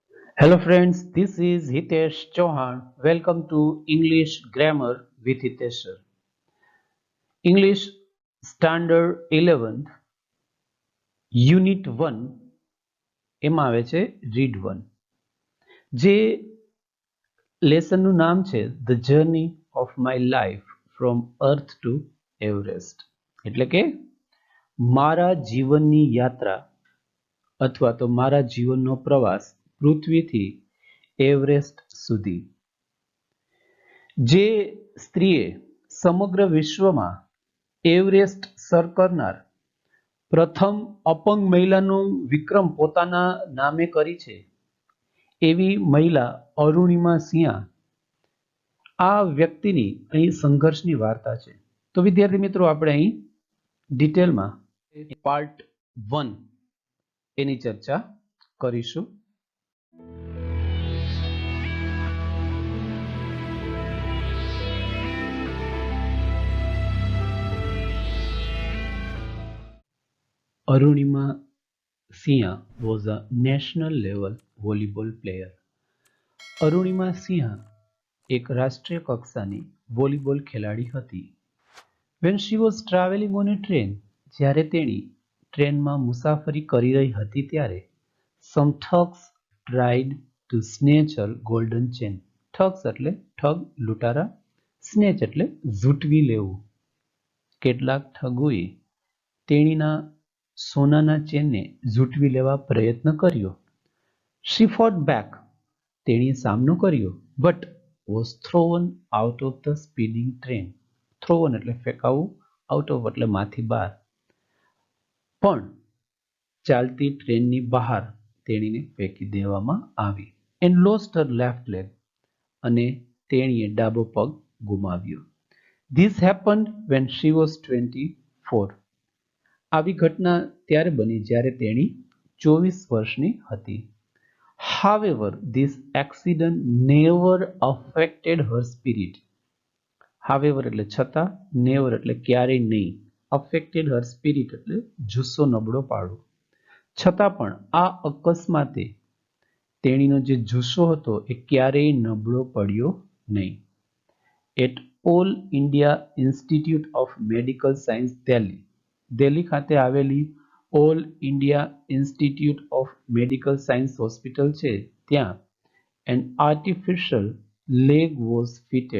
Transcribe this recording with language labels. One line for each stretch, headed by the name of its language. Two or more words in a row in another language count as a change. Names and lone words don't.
English: Hello friends, this is Hitesh Chauhan. Welcome to English Grammar with Hitesh sir. English Standard 11th Unit 1
Gujarati: એમાં આવે છે Read 1 જે લેસનનું નામ છે The Journey of My Life from Earth to Everest એટલે કે મારા જીવનની યાત્રા અથવા તો મારા જીવનનો પ્રવાસ પૃથ્વીથી એવરેસ્ટ સુધી જે સ્ત્રીએ સમગ્ર વિશ્વમાં એવરેસ્ટ સર કરનાર પ્રથમ અપંગ મહિલાનું વિક્રમ પોતાના નામે કરી છે એવી મહિલા અરુણિમા સિંહા આ વ્યક્તિની અહીં સંઘર્ષની વાર્તા છે. તો વિદ્યાર્થી મિત્રો આપણે અહીં ડિટેલમાં પાર્ટ 1 એની ચર્ચા કરીશું.
English: Arunima Siha was a national level volleyball player.
Gujarati: અરુણિમા સિંહા એક રાષ્ટ્રીય કક્ષાની વોલીબોલ ખેલાડી હતી.
English: When she was traveling on a train,
Gujarati: જ્યારે તેણી ટ્રેનમાં મુસાફરી કરી રહી હતી ત્યારે
English: some thugs tried to snatch her golden chain.
Gujarati: Thugs એટલે ઠગ લૂંટારા, snatch એટલે ઝૂંટવી લેવું. કેટલાક ઠગોએ તેણીના સોનાના ચેનને ઝૂંટવી લેવા પ્રયત્ન કર્યો.
English: She fought back.
Gujarati: તેણીએ સામનો કર્યો
English: but was thrown out of the speeding train.
Gujarati: Thrown એટલે ફેંકાવું,
English: out of
Gujarati: એટલે માંથી બહાર. પણ ચાલતી ટ્રેનની બહાર તેણીને ફેંકી દેવામાં આવી.
English: And lost her left leg.
Gujarati: અને તેણીએ ડાબો પગ ગુમાવ્યો.
English: This happened when she was 24.
Gujarati: આવી ઘટના ત્યારે બની જ્યારે તેણી 24 વર્ષની હતી.
English: However, this accident never affected her spirit.
Gujarati: However એટલે છતાં, never એટલે ક્યારેય નહીં,
English: affected her spirit
Gujarati: એટલે જુસ્સો નબળો પાડવો. છતાં પણ આ અકસ્માતે તેણીનો જે જુસ્સો હતો એ ક્યારેય નબળો પડ્યો નહીં.
English: At All India Institute of Medical Science, Delhi.
Gujarati: દિલ્હી ખાતે આવેલી ઓલ ઇન્ડિયા ઇન્સ્ટિટ્યૂટ ઓફ મેડિકલ સાયન્સ હોસ્પિટલ છે ત્યાં
English: an artificial leg was fitted.